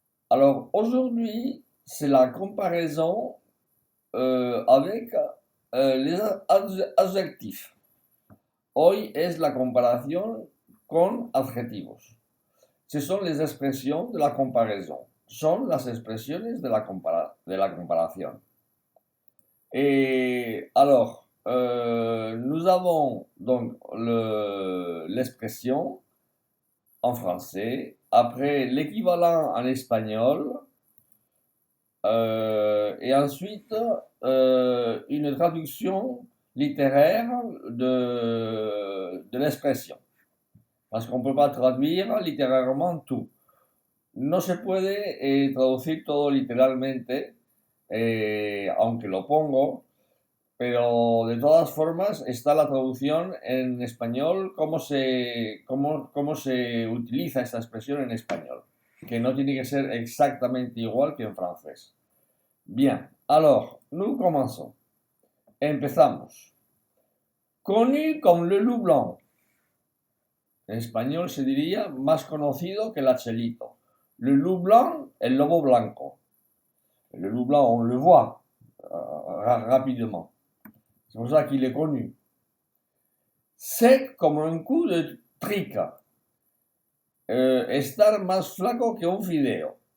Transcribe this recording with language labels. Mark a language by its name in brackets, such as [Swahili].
[French] Alors aujourd'hui, c'est la comparaison avec les adjectifs. [Spanish] Hoy es la comparación con adjetivos. [French] Ce sont les expressions de la comparaison. [Spanish] Son las expresiones de la comparación. [French] Et alors, nous avons donc l'expression en français, après l'équivalent en espagnol, et ensuite une traduction littéraire de l'expression. Parce qu'on ne peut pas traduire littéralement tout. [Spanish] No se puede traducir todo literalmente, aunque lo pongo, pero de todas formas está la traducción en español, cómo se utiliza esta expresión en español, que no tiene que ser exactamente igual que en francés. [French] Bien, alors, nous commençons. [Spanish] Empezamos. [French] Connu comme le loup blanc. [Spanish] En español se diría más conocido que el achelito. [French] Le loup blanc, [Spanish] el lobo blanco. [French] Le loup blanc, on le voit rapidement. C'est pour ça qu'il est connu. Sec comme un coup de trica. [Spanish] Estar más flaco que un fideo.